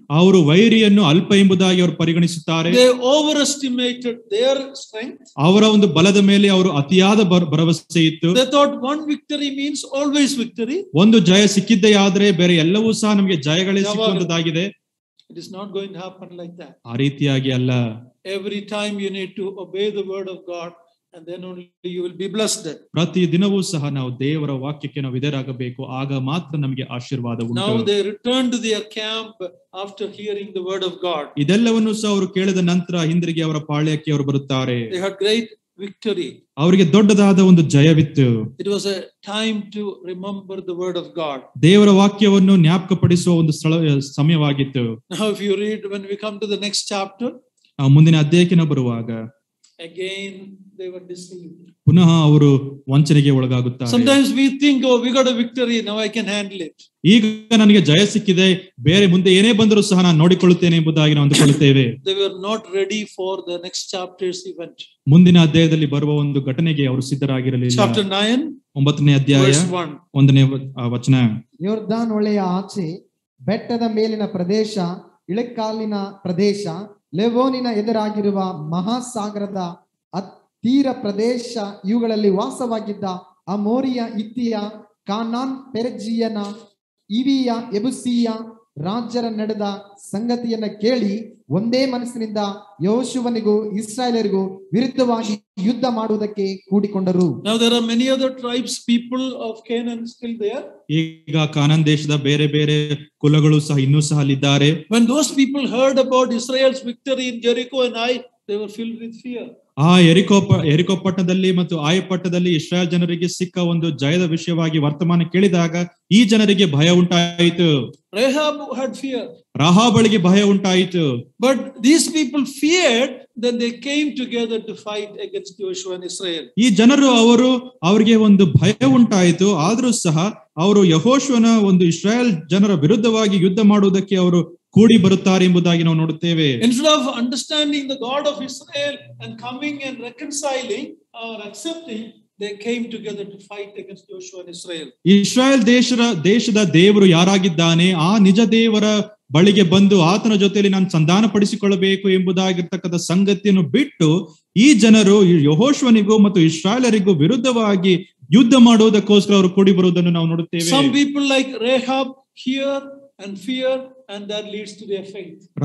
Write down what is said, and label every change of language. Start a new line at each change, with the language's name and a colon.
Kannada: ಅವರು ವೈರಿಯನ್ನು ಅಲ್ಪ ಎಂಬುದಾಗಿ ಅವರು ಪರಿಗಣಿಸುತ್ತಾರೆ.
English: They overestimated their strength.
Kannada: ಅವರ ಒಂದು ಬಲದ ಮೇಲೆ ಅವರು ಅತಿಯಾದ ಭರವಸೆ ಇತ್ತು.
English: They thought one victory means always victory.
Kannada: ಒಂದು ಜಯ ಸಿಕ್ಕಿದ್ದೇ ಆದ್ರೆ ಬೇರೆ ಎಲ್ಲವೂ ಸಹ ನಮಗೆ ಜಯಗಳೇ ಸಿಕ್ಕುವಂತದ್ದಾಗಿದೆ.
English: It is not going to happen like that.
Kannada: ಆ ರೀತಿಯಾಗಿ ಅಲ್ಲ.
English: Every time you need to obey the word of God and then only you will be blessed.
Kannada: ಪ್ರತಿ ದಿನವೂ ಸಹ ನಾವು ದೇವರ ವಾಕ್ಯಕ್ಕೆ ನಾವು ವಿಧೇಯರಾಗಬೇಕು, ಆಗ ಮಾತ್ರ ನಮಗೆ ಆಶೀರ್ವಾದ ಉಂಟು.
English: Now they returned to their camp after hearing the word of God.
Kannada: ಇದೆಲ್ಲವನ್ನು ಸಹ ಅವರು ಕೇಳಿದ ನಂತರ ಹಿಂದಿರುಗಿ ಅವರ ಪಾಳ್ಯಕ್ಕೆ ಅವರು ಬರುತ್ತಾರೆ.
English: They had great victory.
Kannada: ಅವರಿಗೆ ದೊಡ್ಡದಾದ ಒಂದು ಜಯವಿತ್ತು.
English: It was a time to remember the word of God.
Kannada: ದೇವರ ವಾಕ್ಯವನ್ನು ಜ್ಞಾಪಕಪಡಿಸುವ ಒಂದು ಸಮಯವಾಗಿತ್ತು.
English: Now if you read, when we come to the next chapter,
Kannada: ಮುಂದಿನ ಅಧ್ಯಾಯಕ್ಕೆ ನಾವು ಬರುವಾಗ
English: again they were deceived.
Kannada: ಪುನಃ ಅವರು ವಂಚನೆಗೆ ಒಳಗಾಗುತ್ತಾರೆ.
English: Sometimes we think, oh, we got a victory, now I can handle it.
Kannada: ಈಗ ನನಗೆ ಜಯ ಸಿಕ್ಕಿದೆ, ಬೇರೆ ಮುಂದೆ ಏನೇ ಬಂದರೂ ಸಹ ನಾನು ನೋಡಿಕೊಳ್ಳುತ್ತೇನೆ ಎಂಬುದಾಗಿ ನಾವು ಅಂದುಕೊಳ್ಳುತ್ತೇವೆ.
English: They were not ready for the next chapter's event.
Kannada: ಮುಂದಿನ ಅಧ್ಯಾಯದಲ್ಲಿ ಬರುವ ಒಂದು ಘಟನೆಗೆ ಅವರು ಸಿದ್ಧರಾಗಿರಲಿಲ್ಲ.
English: Chapter 9,
Kannada: 9ನೇ ಅಧ್ಯಾಯ
English: verse 1.
Kannada: 1ನೇ ವಚನ. ಯೋರ್ದಾನ್ ಹೊಳೆಯ ಆಚೆ ಬೆಟ್ಟದ ಮೇಲಿನ ಪ್ರದೇಶ, ಇಳಕಾಲಿನ ಪ್ರದೇಶ, ಲೆಬೋನಿನ ಎದುರಾಗಿರುವ ಮಹಾಸಾಗರದ ತೀರ ಪ್ರದೇಶ, ಇವುಗಳಲ್ಲಿ ವಾಸವಾಗಿದ್ದ ಅಮೋರಿಯ, ಇತ್ತಿಯ, ಕಾನಾನ್, ಪೆರ್ಜಿಯನ, ಇವಿಯ, ಯೆಬೂಸಿಯ ರಾಜರ ನಡೆದ ಸಂಗತಿಯನ್ನ ಕೇಳಿ ಒಂದೇ ಮನಸ್ಸಿನಿಂದ ಯೆಹೋಶುವನಿಗೂ ಇಸ್ರಾಯೇಲರಿಗೂ ವಿರುದ್ಧವಾಗಿ ಯುದ್ಧ ಮಾಡುವುದಕ್ಕೆ ಕೂಡಿಕೊಂಡರು.
English: Now there are many other tribes, people of Canaan still there.
Kannada: ಈಗ ಕಾನಾನ್ ದೇಶದ ಬೇರೆ ಬೇರೆ ಕುಲಗಳು ಸಹ ಇನ್ನೂ ಸಹ ಅಲ್ಲಿದ್ದಾರೆ.
English: When those people heard about Israel's victory in Jericho and Ai, they were filled with fear.
Kannada: ಆ ಎರಿಕೋ ಪಟ್ಟಣದಲ್ಲಿ ಮತ್ತು ಆಯ ಪಟ್ಟಣದಲ್ಲಿ ಇಸ್ರಾಯೇಲ್ ಜನರಿಗೆ ಸಿಕ್ಕ ಒಂದು ಜಯದ ವಿಷಯವಾಗಿ ವರ್ತಮಾನ ಕೇಳಿದಾಗ ಈ ಜನರಿಗೆ ಭಯ ಉಂಟಾಯಿತು.
English: Rahab had fear.
Kannada: ರಾಹಾಬಳಿಗೆ ಭಯ ಉಂಟಾಯಿತು.
English: But these people feared, then they came together to fight against Joshua and Israel.
Kannada: ಈ ಜನರು ಅವರಿಗೆ ಒಂದು ಭಯ ಉಂಟಾಯಿತು, ಆದರೂ ಸಹ ಅವರು ಯೆಹೋಶುವನ ಒಂದು ಇಸ್ರಾಯೇಲ್ ಜನರ ವಿರುದ್ಧವಾಗಿ ಯುದ್ಧ ಮಾಡುವುದಕ್ಕೆ ಅವರು ಕೂಡಿ ಬರುತ್ತಾರೆ ಎಂಬುದಾಗಿ ನಾವು ನೋಡುತ್ತೇವೆ.
English: Instead of understanding the God of Israel and coming and reconciling or accepting, they came together to fight against Joshua and Israel.
Kannada: Israel ದೇಶದ ದೇವರು ಯಾರಾಗಿದ್ದಾನೆ, ಆ ನಿಜ ದೇವರ ಬಳಿಗೆ ಬಂದು ಆತನ ಜೊತೆಯಲ್ಲಿ ನಾನು ಸಂಧಾನ ಪಡಿಸಿಕೊಳ್ಳಬೇಕು ಎಂಬುದಾಗಿರ್ತಕ್ಕಂಥ ಸಂಗತಿಯನ್ನು ಬಿಟ್ಟು ಈ ಜನರು ಯೆಹೋಶುವನಿಗೂ ಮತ್ತು ಇಸ್ರಾಯೇಲರಿಗೂ ವಿರುದ್ಧವಾಗಿ ಯುದ್ಧ ಮಾಡುವುದಕ್ಕೋಸ್ಕರ ಅವರು ಕೂಡಿ ಬರುವುದನ್ನು ನಾವು ನೋಡುತ್ತೇವೆ.
English: Some people like Rahab hear and fear, and that leads to their faith.